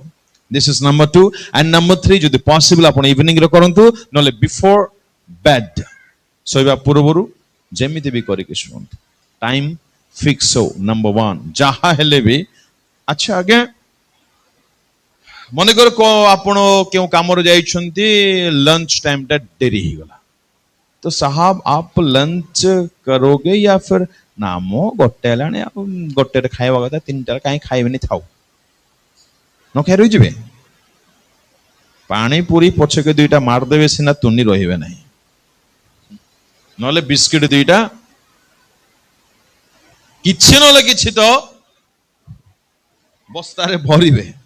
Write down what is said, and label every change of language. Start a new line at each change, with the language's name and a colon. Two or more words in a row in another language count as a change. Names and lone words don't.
English: This is number 2 and number 3
Odia: ଯଦି ପସିବଲ ଆପଣ ଇଭିନିଂରେ କରନ୍ତୁ, ନହେଲେ
English: before bed,
Odia: ଶୋଇବା ପୂର୍ବରୁ ଯେମିତି ବି କରିକି ଶୁଣନ୍ତୁ।
English: time fix
Odia: ହଉ। ନମ୍ବର 1 ଯାହା ହେଲେ ବି। ଆଚ୍ଛା ଆଜ୍ଞା, ମନେକର ଆପଣ କେଉଁ କାମରେ ଯାଇଛନ୍ତି,
English: lunch time
Odia: ଡେରି ହେଇଗଲା, ତ ସାହାବ
Hindi: आप लंच करोगे या फिर
Odia: ନା ମୁଁ 1 ହେଲାଣି, ଆଉ 1ରେ ଖାଇବା କଥା, 3ଟାରେ କାହିଁ ଖାଇବେନି, ଥାଉ, ନ ଖାଇ ରହିଯିବେ? ପାଣି ପୁରୀ ପଛକେ 2ଟା ମାରିଦେବେ ସିନା, ତୁନି ରହିବେ ନାହିଁ, ନହେଲେ ବିସ୍କିଟ 2ଟା, କିଛି ନହେଲେ କିଛି ତ ବସ୍ତାରେ ଭରିବେ।